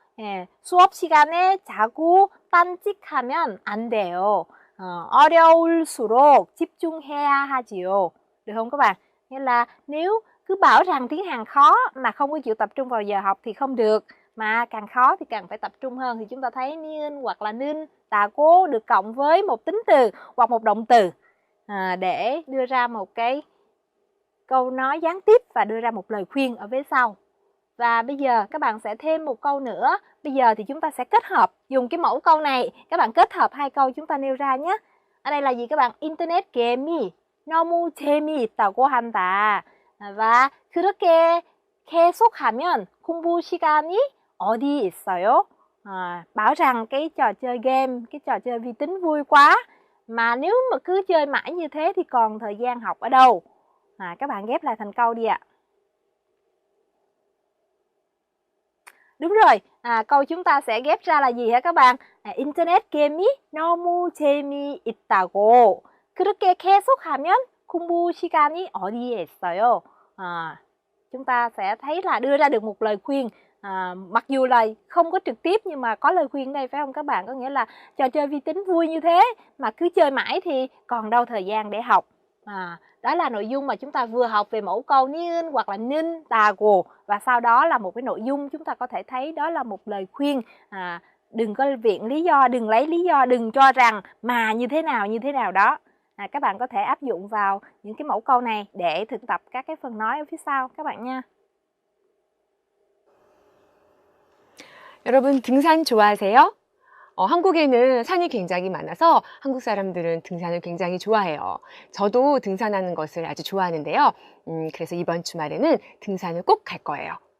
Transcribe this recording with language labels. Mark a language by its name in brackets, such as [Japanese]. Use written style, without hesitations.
[Korean] 예, 수업 시간에 자꾸 딴짓하면 안 돼요. 어려울수록 집중해야 하지요. [Vietnamese] Được không các bạn? Nghĩa là nếu cứ bảo rằng tiếng Hàn khó mà không có chịu tập trung vào giờ học thì không được. Mà càng khó thì càng phải tập trung hơn. Thì chúng ta thấy niên hoặc là nin, tà cố được cộng với một tính từ hoặc một động từ để đưa ra một cái câu nói gián tiếp và đưa ra một lời khuyên ở vế sau. Và bây giờ các bạn sẽ thêm một câu nữa. Bây giờ thì chúng ta sẽ kết hợp, dùng cái mẫu câu này, các bạn kết hợp hai câu chúng ta nêu ra nhé. Ở đây là gì các bạn? [Korean] 인터넷 게임이 너무 재미있다고 한다. và 그렇게 계속하면 공부 시간이 어디 있어요? [Vietnamese] Bảo rằng cái trò chơi game, cái trò chơi vi tính vui quá, mà nếu mà cứ chơi mãi như thế thì còn thời gian học ở đâu? Các bạn ghép lại thành câu đi ạ. Đúng rồi, câu chúng ta sẽ ghép ra là gì hả các bạn? [Korean] 인터넷 게임이 너무 재미있다고. 그렇게 계속하면 공부 시간이 어디에 있어요? [Vietnamese] Chúng ta sẽ thấy là đưa ra được một lời khuyên. Mặc dù là không có trực tiếp nhưng mà có lời khuyên đây phải không các bạn? Có nghĩa là trò chơi vi tính vui như thế mà cứ chơi mãi thì còn đâu thời gian để học. Đó là nội dung mà chúng ta vừa học về mẫu câu niên hoặc là nin, tà gồ. Và sau đó là một cái nội dung chúng ta có thể thấy đó là một lời khuyên. Đừng có viện lý do, đừng lấy lý do, đừng cho rằng mà như thế nào đó. Các bạn có thể áp dụng vào những cái mẫu câu này để thực tập các cái phần nói ở phía sau các bạn nha. [Korean] 여러분 등산 좋아하세요? 한국에는 산이 굉장히 많아서 한국 사람들은 등산을 굉장히 좋아해요. 저도 등산하는 것을 아주 좋아하는데요. 그래서 이번 주말에는 등산을 꼭 갈 거예요.